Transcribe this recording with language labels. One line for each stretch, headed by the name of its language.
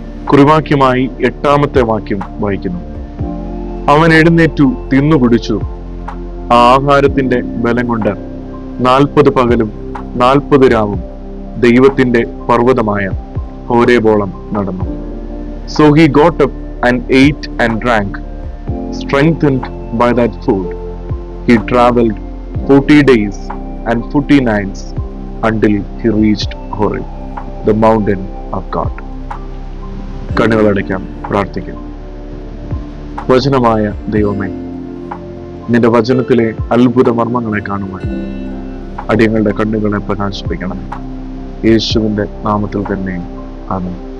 Malayalam: കുറിവാക്യമായി 8-ാമത്തെ വാക്യം വായിക്കുന്നു. അവൻ എഴുന്നേറ്റു തിന്നുകുടിച്ചു. ആ ആഹാരത്തിന്റെ ബലം കൊണ്ട് 40 പകലും 40 രാവും ദൈവത്തിന്റെ പർവ്വതമായ ഹോരേബോളം നടന്നു.
English: So he got up and ate and drank, strengthened by that food. He traveled 40 days and 40 nights until he reached Horeb, the mountain of God.
Malayalam: കണ്ണുകളടയ്ക്കാം, പ്രാർത്ഥിക്കാം. വചനമായ ദൈവമേ, നിന്റെ വചനത്തിലെ അത്ഭുത മർമ്മങ്ങളെ കാണുവാൻ അടിയങ്ങളുടെ കണ്ണുകളെ പ്രകാശിപ്പിക്കണം. യേശുവിന്റെ നാമത്തിൽ തന്നെ ആമേൻ.